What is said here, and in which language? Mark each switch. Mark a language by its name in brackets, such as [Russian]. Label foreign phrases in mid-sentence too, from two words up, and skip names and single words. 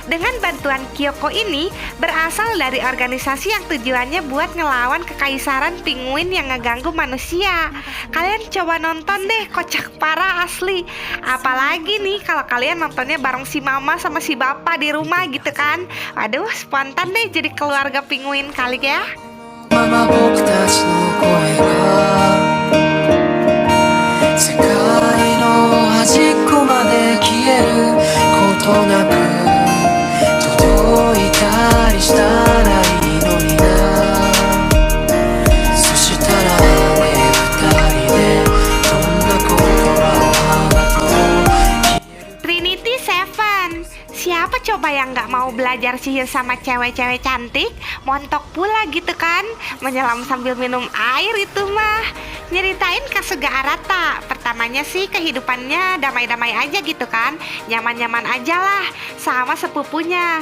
[Indonesian] Dengan bantuan Kyoko ini berasal dari organisasi yang tujuannya buat ngelawan kekaisaran penguin yang ngeganggu manusia. Kalian coba nonton deh, kocak parah asli. Apalagi nih kalau kalian nontonnya bareng si mama sama si bapak di rumah gitu kan. Aduh, spontan deh jadi keluarga penguin kali ya. [Japanese] まま僕たちの声が世界の端っこまで消えることなく届いたりしたらいいのにな。そしたらね、二人でどんな言葉を話そう。 [Indonesian] Trinity Seven. Siapa coba yang nggak mau belajar sihir sama cewek-cewek cantik? Montok pula gitu kan? Menyelam sambil minum air itu mah. Nyeritain Kasuga Arata. Pertamanya sih kehidupannya damai-damai aja gitu kan, nyaman-nyaman aja lah sama sepupunya.